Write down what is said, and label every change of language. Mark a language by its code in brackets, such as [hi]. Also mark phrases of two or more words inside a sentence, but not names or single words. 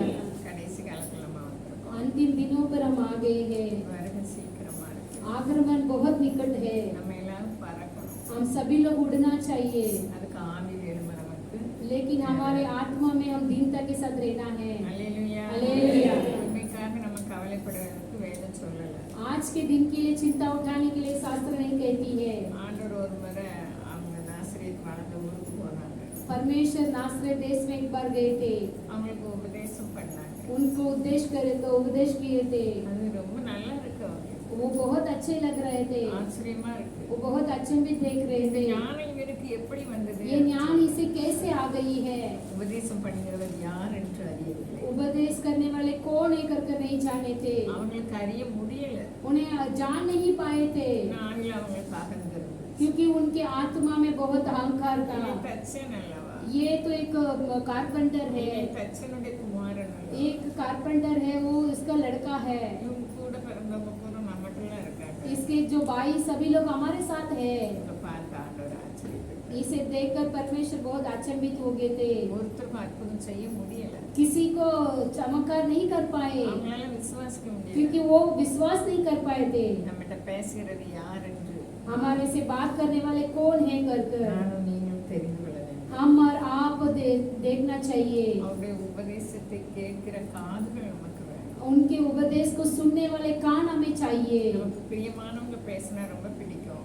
[ta] கடைசி காலத்துல நம்ம வந்திருக்கோம். [hi] अंतिम दिनों पर हम आ गए हैं. [ta] வருகை சீக்கிரமா இருக்கு. [hi] आगमन बहुत निकट है. [ta] நம்ம எல்லாரும் பறக்கணும். [hi] हम सभी लोग उड़ना चाहिए, [ta] அதுக்கு ஆவி வேணும் நமக்கு. [hi] लेकिन हमारे आत्मा में हम दीनता के साथ रहना है. [ta] அல்லேலூயா. அல்லேலூயா. உண்மைக்காக நம்ம கவலைப்படுவதற்கு வேதம் சொல்லல. [hi] आज के दिन के लिए चिंता उठाने के लिए शास्त्र नहीं कहती है. [ta] ஆண்டவர் ஒரு முறை அவங்க நாசரேத் வாழ்ந்த ஊருக்கு போனாங்க. [hi] परमेश्वर नासरत देश में एक बार गए थे. [ta] அவங்களுக்கு உபதேசம் பண்ணாங்க. [hi] उनको उपदेश किए थे. [ta] அது ரொம்ப நல்லா இருக்கு அவங்களுக்கு. [hi] वो बहुत अच्छे लग रहे थे. [ta] ஆச்சரியமா இருக்கு. [hi] वो बहुत अचंभित देख रहे [ta] இந்த [hi] थे. [ta] ஞானம் இவருக்கு எப்படி வந்தது? [hi] ये ज्ञान इसे कैसे आ गई है? [ta] உபதேசம் பண்ணுகிறவர் யார் என்று அறியவில்லை. [hi] उपदेश करने वाले कौन है कर नहीं जाने थे. [ta] அவங்களுக்கு அறிய முடியல. [hi] उन्हें जान नहीं पाए थे, [ta] நாளில் அவங்களுக்கு அகந்திருந்தது. [hi] क्योंकि उनके आत्मा में बहुत अहंकार था. [ta] தச்சன் அல்லவா? [hi] ये तो एक कारपेंटर है, [ta] தச்சனுடைய குமாரன் அல்லவா? [hi] एक कारपेंटर है, वो इसका लड़का है. [ta] இவங்க கூட பிறந்தவங்க கூட நம்மகிட்டலாம் இருக்காங்க. [hi] इसके जो भाई सभी लोग हमारे साथ है. [ta] இதை பார்த்து ஆண்டவர் ஆச்சரியப்பட்டார். [hi] इसे देखकर परमेश्वर बहुत अचंभित हो गए थे. [ta] ஒருத்தருக்கும் அற்புதம் செய்ய முடியல. [hi] किसी को चमत्कार नहीं कर पाए, [ta] அவங்களால விசுவாசிக்க முடியல. [hi] क्योंकि वो विश्वास नहीं कर पाए थे. [ta] நம்மகிட்ட பேசுகிறது யார் என்று [hi] हमारे से बात करने वाले कौन है कर [ta] நானும் நீங்களும் தெரிந்து கொள்ள வேண்டும். [hi] हम और आप देखना चाहिए. [ta] அவருடைய உபதேசத்தை கேட்கிற காதுகள் நமக்கு வேணும். [hi] उनके उपदेश को सुनने वाले कान हमें चाहिए. [ta] நமக்கு பிரியமானவங்க பேசினா ரொம்ப பிடிக்கும்.